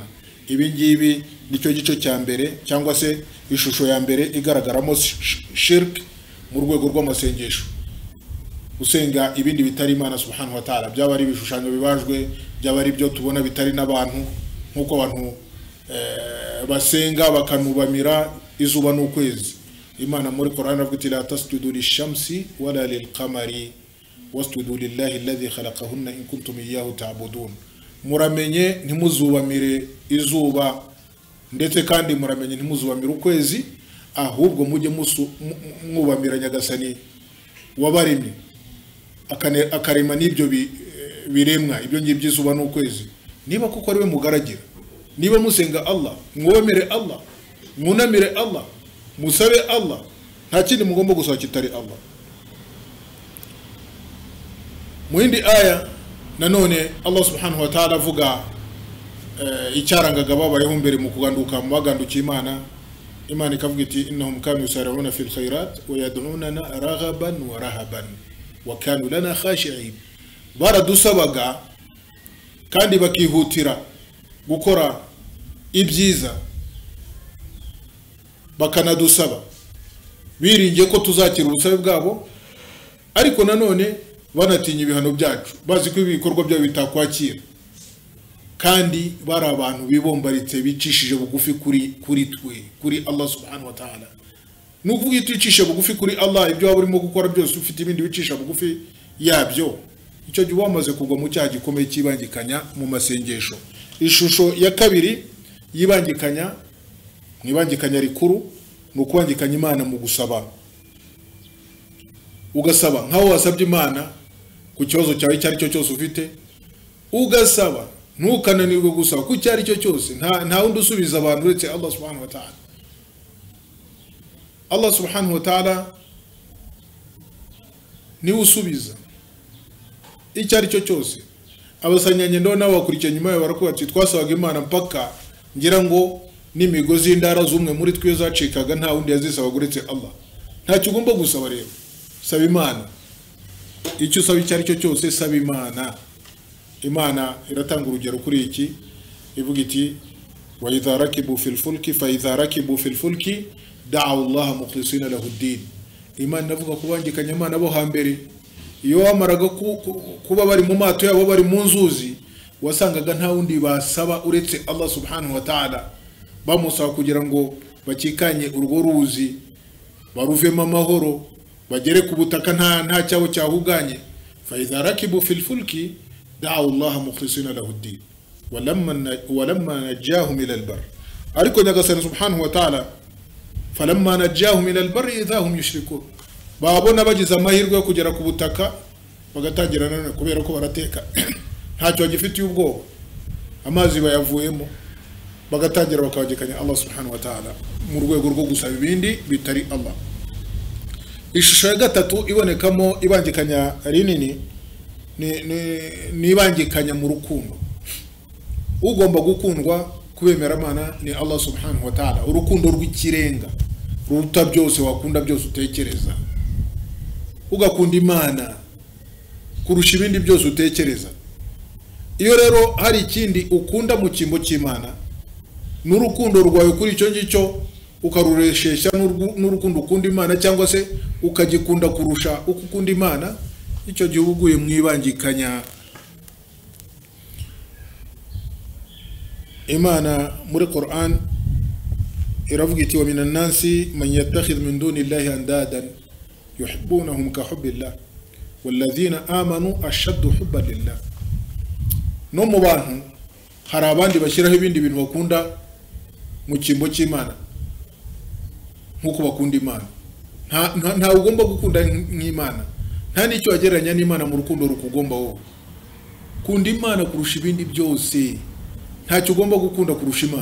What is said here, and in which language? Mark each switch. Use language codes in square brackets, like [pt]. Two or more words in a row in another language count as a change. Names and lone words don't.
[rw] Ibi ngibi nicyo gice cya mbere cyangwa se ishusho ya mbere igaragaramo shirk mu rwego rw'amasengesho. Usenga ibindi bitari Imana [ar] سبحانه وتعالى, [rw] byaba ari ibishushanyo bibajwe, byaba ari byo tubona bitari n'abantu, nkuko abantu basenga bakanubamira izuba n'ukwezi. Imana muri Qur'an avuga iti [ar] لا تسجدوا للشمس ولا للقمر واسجدوا لله الذي خلقهن إن كنتم إياه تعبدون. [rw] Muramenye ntimuzubamire izuba ndetse kandi muramenye ntimuzubamire ukwezi, ahubwo mujye mwubamira nyagasani wabaremye akarema n'ibyo biremwa, ibyo ngibyo izuba n'ukwezi. Niba kuko ari we mugaragira, niba musenga Allah, mwubamire Allah, mwunamire Allah, musabe Allah, nta kindi mugomba gusaba kitari Allah. Mu yindi aya nanone Allah [ar] سبحانه وتعالى [rw] avuga icyarangaga babayeho mbere mu kuganduka mu bagandukiye Imana. Imana ikavuga iti [ar] إنهم كانوا يسارعون في الخيرات ويدعوننا رغبا ورهبا وكانوا لنا خاشعين. [rw] Baradusabaga kandi bakihutira gukora ibyiza, bakanadusaba biringiye ko tuzakira ubusabe bwabo, ariko nanone banatinya ibihano byacu, bazi ko ibikorwa byabo bitakwakira. Kandi bari abantu bibombaritse bicishije bugufi kuri Allah [ar] سبحانه وتعالى. [rw] Nukuvuga iticisha bugufi kuri Allah, ibyo waba urimo gukora byose ufite ibindi bicisha bugufi yabyo, icyo gihe wamaze kugwa mu cyaha gikomeye cyibangikanya mu masengesho. Ishusho ya kabiri yibangikanya, mwibangikanya rikuru, ni ukubangikanya Imana mu gusaba. Ugasaba nkaho wasabye Imana ku kibazo cyawe icyo ari cyo cyose ufite, ugasaba ntukananirwe gusaba ku icyo ari cyo cyose. Nta wundi usubiza abantu uretse Allah [ar] سبحانه وتعالى. [rw] Allah [ar] سبحانه وتعالى [rw] niwe usubiza icyo ari cyo cyose. Abasanyanyendo nabo bakurikiye nyuma yawe barakuba ati twasabaga Imana mpaka ngira ngo n'imigozi y'indara z'umwe muri twe zacikaga, nta wundi yazisaba uretse Allah. Ntacyo ugomba gusaba rero, saba Imana. Icyo usaba icyo ari cyo cyose saba Imana. Imana iratanga urugero kuri iki, ivuga iti [ar] وإذا ركبوا في الفلك فإذا ركبوا في الفلك دعوا الله مخلصين له الدين. [rw] Imana ivuga kubangikanya Imana bo hambere, iyo wamaraga kuba bari mu mato yabo bari mu nzuzi, wasangaga nta wundi basaba uretse Allah [ar] سبحانه وتعالى. [rw] Bamusaba kugira ngo bakikanye urwo ruzi, baruvemo amahoro, bagere ku butaka nta cyaho cyahuganye. [ar] فإذا ركبوا في الفلك دعوا الله مخلصين له الدين ولما نجاهم إلى البر. [rw] Ariko nyagasani [ar] سبحانه وتعالى فلما نجاهم إلى البر إذا هم يشركون. [rw] Babona bagize amahirwe yo kugera ku butaka bagatangira none kubera ko barateka ntacyo bagifitiye ubwoba, amazi bayavuyemo, bagatangira bakabagikanya Allah [ar] سبحانه وتعالى [rw] mu rwego rwo gusaba ibindi bitari Allah. Ishusho ya gatatu ibonekamo ibangikanya rinini ni ibangikanya mu rukundo. Ugomba gukundwa kubemera Imana ni Allah [ar] سبحانه وتعالى, [rw] urukundo rw'ikirenga ruruta byose wakunda byose utekereza. Ugakunda Imana kurusha ibindi byose utekereza. Iyo rero hari ikindi ukunda mu kimbo cy'Imana, n'urukundo rwawe kuri icyo ngicyo ukarureshesha n'urukundo ukunda Imana, cyangwa se ukagikunda kurusha uko ukunda Imana, icyo gihe uguye mwibangikanya. Imana muri Qur'an iravuga iti [ar] ومن الناس من يتخذ من دون الله أندادا يحبونهم كحب الله والذين آمنوا أشد حبا لله. [rw] No mu bantu hari abandi bashyiraho ibindi bintu bakunda mu kimbo cy'Imana nkuko bakunda Imana. Nta ugomba gukunda nk'Imana, nta n'icyo wagereranya n'Imana mu rukundo rukugomba wowe. Kunda Imana kurusha ibindi byose, ntacyo ugomba gukunda kurusha Imana.